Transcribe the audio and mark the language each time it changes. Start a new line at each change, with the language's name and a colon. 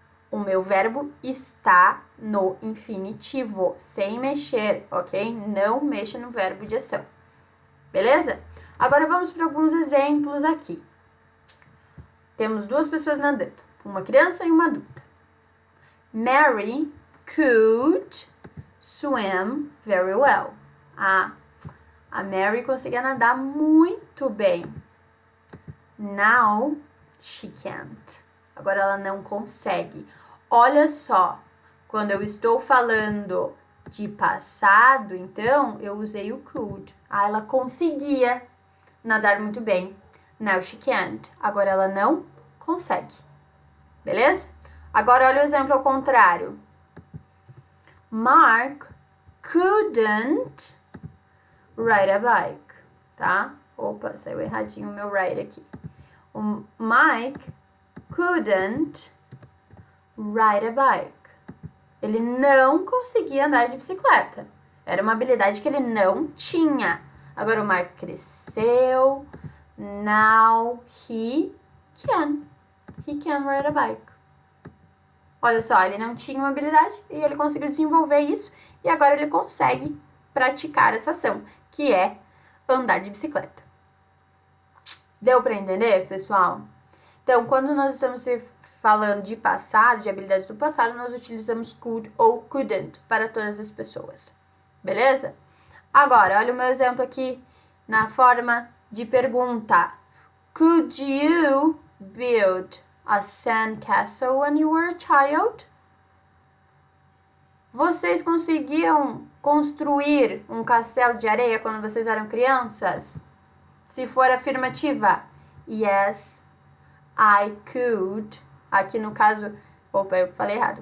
Portuguese: O meu verbo está no infinitivo, sem mexer, ok? Não mexa no verbo de ação, beleza? Agora vamos para alguns exemplos aqui. Temos duas pessoas nadando, uma criança e uma adulta.
English: Mary could swim very well.
Portuguese: A Mary conseguia nadar muito bem.
English: Now she can't.
Portuguese: Agora ela não consegue. Olha só, quando eu estou falando de passado, então eu usei o could. Ela conseguia nadar muito bem.
English: Now she can't.
Portuguese: Agora ela não consegue. Beleza? Agora olha o exemplo ao contrário.
English: Mark couldn't ride a bike, tá?
Portuguese: Opa, saiu erradinho o meu ride aqui.
English: O Mike couldn't ride a bike.
Portuguese: Ele não conseguia andar de bicicleta. Era uma habilidade que ele não tinha. Agora o Mark cresceu.
English: Now he can. He can ride a bike.
Portuguese: Olha só, ele não tinha uma habilidade e ele conseguiu desenvolver isso. E agora ele consegue praticar essa ação, que é andar de bicicleta. Deu para entender, pessoal? Então, quando nós estamos falando de passado, de habilidades do passado, nós utilizamos could ou couldn't para todas as pessoas. Beleza? Agora, olha o meu exemplo aqui na forma de pergunta.
English: Could you build a sandcastle when you were a child?
Portuguese: Vocês conseguiam construir um castelo de areia quando vocês eram crianças? Se for afirmativa,
English: yes, I could.
Portuguese: Aqui no caso Opa, eu falei errado.